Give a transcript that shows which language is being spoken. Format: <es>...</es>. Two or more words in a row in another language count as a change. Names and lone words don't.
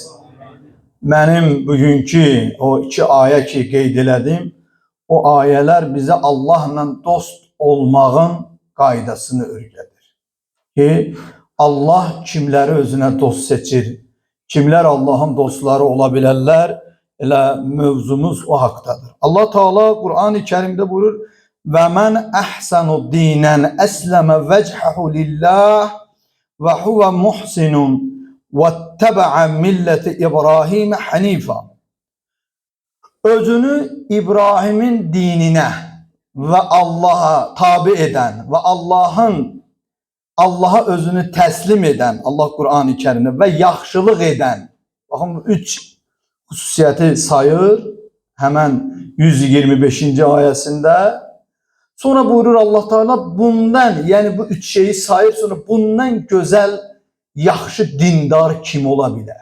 <az>Mənim bugünkü o iki ayə ki qeyd elədim, o ayələr bizə Allahla dost olmağın qaydasını öyrədir. Ki Allah kimləri özünə dost seçir, kimlər Allahın dostları ola bilərlər, elə mövzumuz o haqdadır.</az> <tr>Allah Teala Kur'an-ı Kerim'de buyurur:</tr> <ar>"ومن أحسن دينا أسلم وجهه لله وهو محسن واتبع ملة إبراهيم حنيفا."</ar> <tr>Özünü İbrahim'in dinine ve Allah'a tabi eden</tr> <az>ve Allah'a özünü təslim edən, Allah Qur'an-ı Kerimdə və yaxşılıq edən, baxın 3 xüsusiyyəti sayır həmən 125-ci ayəsində. Sonra buyurur Allah Teala bundan, yəni bu 3 şeyi sayır, sonra bundan gözəl, yaxşı dindar kim ola bilər?</az>